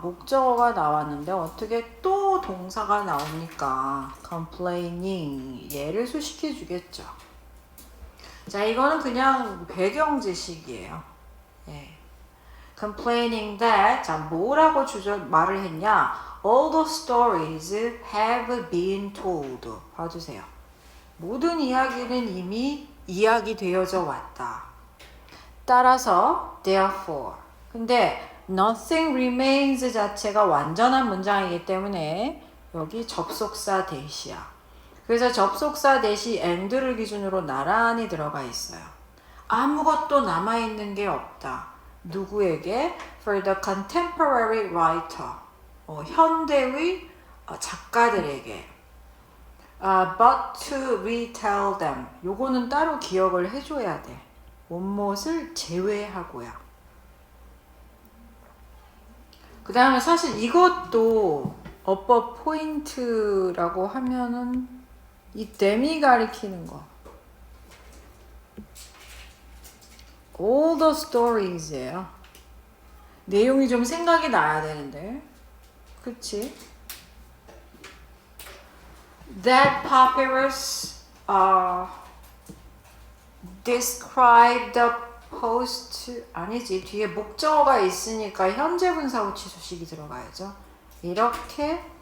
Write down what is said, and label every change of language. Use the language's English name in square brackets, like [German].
[Korean] 목적어가 나왔는데 어떻게 또 동사가 나옵니까? complaining. 얘를 수식해 주겠죠. 자, 이거는 그냥 배경 지식이에요. 예. complaining that, 자, 뭐라고 말을 했냐? [English] All the stories have been told. [Korean] 봐주세요. 모든 이야기는 이미 이야기되어져 왔다. 따라서 therefore. 근데 [English] nothing remains [Korean] 자체가 완전한 문장이기 때문에 여기 접속사 대시야. 그래서 접속사 대시 and를 기준으로 나란히 들어가 있어요. 아무것도 남아있는 게 없다. 누구에게? [English] For the contemporary writer. [Korean] 현대의 작가들에게. [English] But to retell them. [Korean] 요거는 따로 기억을 해줘야 돼. 못못을 제외하고요. 그 다음에 사실 이것도 어법 포인트라고 하면은 이 them이 가리키는 거. [English] All the stories예요. [Korean] 내용이 좀 생각이 나야 되는데. 그치? [English] That papyrus describe the post [Korean] 아니지 뒤에 목적어가 있으니까 현재 분사 후치 수식이 들어가야죠. 이렇게요.